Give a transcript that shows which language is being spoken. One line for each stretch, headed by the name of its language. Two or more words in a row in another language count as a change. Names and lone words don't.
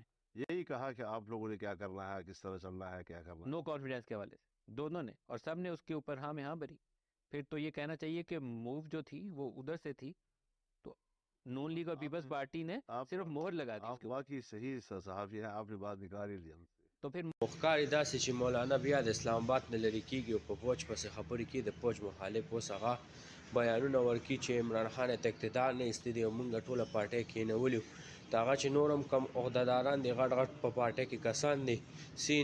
Urdu: یہی کہا کہ آپ لوگوں نے کیا کرنا ہے، کس طرح چلنا ہے، کیا کرنا ہے. نو کانفیڈنس کے حوالے سے دونوں نے، اور سب نے اس کے اوپر ہاں میں ہاں بھری. پھر تو یہ کہنا چاہیے کہ موو جو تھی وہ ادھر سے تھی، تو نون لیگ اور پیپلز پارٹی نے صرف مہر لگا دی اس آپ کے اوپر. واقعی صحیح صحافی ہیں، آپ نے بات نکال ہی لیا ہم سے. تو پھر
Pashto: ښکاري داسې چې مولانا بیا د اسلام آباد نه لرې کېږي او په فوج پسې خبرې کوي، د فوج مخالف اوس هغه بیانونه ورکړي چې عمران خان ته اقتدار نه ایستي دی او موږ ټوله پارټۍ کېنولي، د هغه چې نور هم کم عهدهداران دي، غټ غټ په پارټۍ کې کسان دي،